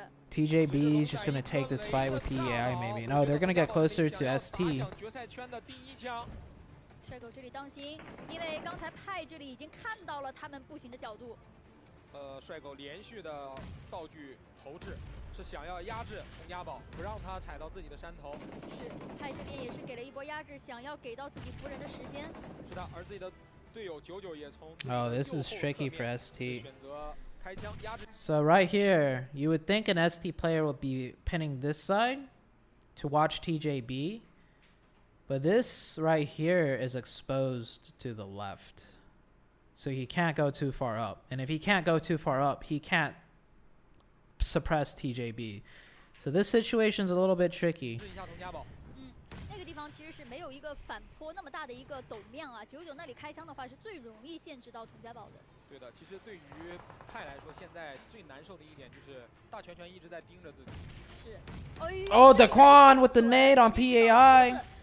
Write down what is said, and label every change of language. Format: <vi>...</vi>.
<en>TJB is just going to take this fight with PEI, maybe. No, they're going to get closer to ST.</en> <zh>帅狗这里当心，因为刚才派这里已经看到了他们步行的角度。帅狗连续的道具投掷，是想要压制洪家宝，不让他踩到自己的山头。是，派这边也是给了一波压制，想要给到自己服人的时间。是的，而自己的队友99也从</zh> <en>Oh, this is tricky for ST. So right here, you would think an ST player would be pinning this side to watch TJB. But this right here is exposed to the left. So he can't go too far up. And if he can't go too far up, he can't suppress TJB. So this situation's a little bit tricky.</en> <zh>那个地方其实是没有一个反坡那么大的一个陡面啊，99那里开枪的话是最容易限制到童家宝的。对的，其实对于派来说，现在最难受的一点就是大拳拳一直在盯着自己。是。</zh> <en>Oh, Daquan with the nade on PEI.</en>